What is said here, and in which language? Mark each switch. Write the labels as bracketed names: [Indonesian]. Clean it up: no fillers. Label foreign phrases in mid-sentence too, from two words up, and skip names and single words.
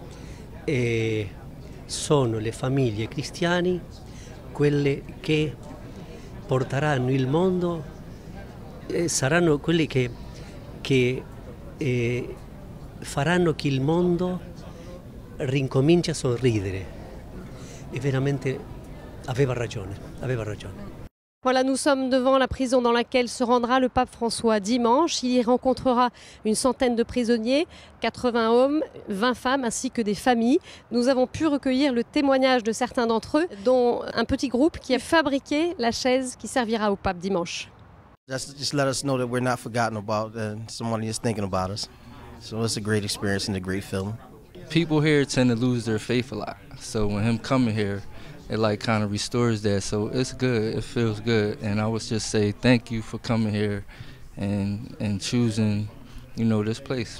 [Italian] sono le famiglie cristiane quelle che porteranno il mondo, saranno quelli che faranno che il mondo rincominci a sorridere. Et veramente aveva ragione. [French] Voilà, nous sommes devant la prison dans laquelle se rendra le pape François dimanche. Il y rencontrera une centaine de prisonniers, 80 hommes, 20 femmes ainsi que des familles. Nous avons pu recueillir le témoignage de certains d'entre eux, dont un petit groupe qui a fabriqué la chaise qui servira au pape dimanche. [English] Just let us know that we're not forgotten about and someone is thinking about us. So it's a great experience and a great feeling. People here tend to lose their faith a lot. So when him coming here, it like kind of restores that. So it's good, it feels good. And I would just say thank you for coming here and choosing, this place.